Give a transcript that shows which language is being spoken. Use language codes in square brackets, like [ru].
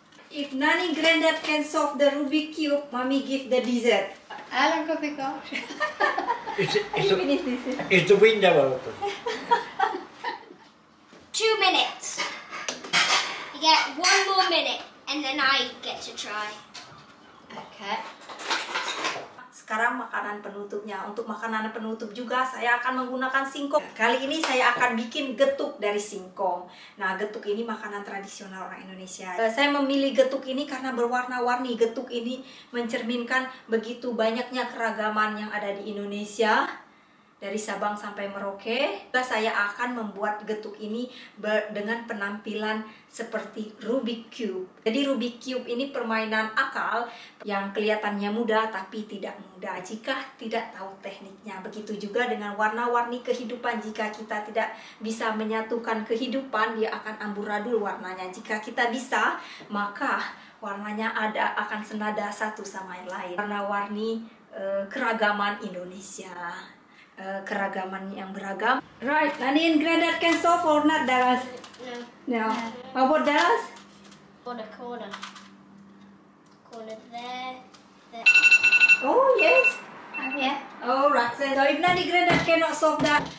[en] If Nanny Granddad can solve the Rubik's Cube, Mommy give the dessert. How long have we got? Finish this. Is the window open? 2 minutes. You get 1 more minute, and then I get to try. Okay. [id] Sekarang makanan penutupnya. Untuk makanan penutup juga saya akan menggunakan singkong. Kali ini saya akan bikin getuk dari singkong. Nah, getuk ini makanan tradisional orang Indonesia. Saya memilih getuk ini karena berwarna-warni. Getuk ini mencerminkan begitu banyaknya keragaman yang ada di Indonesia. Dari Sabang sampai Merauke. Saya akan membuat getuk ini dengan penampilan seperti Rubik's Cube. Jadi Rubik's Cube ini permainan akal yang kelihatannya mudah tapi tidak mudah jika tidak tahu tekniknya. Begitu juga dengan warna-warni kehidupan. Jika kita tidak bisa menyatukan kehidupan, dia akan amburadul warnanya. Jika kita bisa, maka warnanya akan senada satu sama yang lain. Warna-warni keragaman Indonesia. keragaman yang beragam. [en] Right, Nani and Granddad can solve or not, Dallas? No. No. How about Dallas? Corner. Corner there. Oh, yes. Oh, yeah. Oh, right. So if Nani Granddad cannot solve that,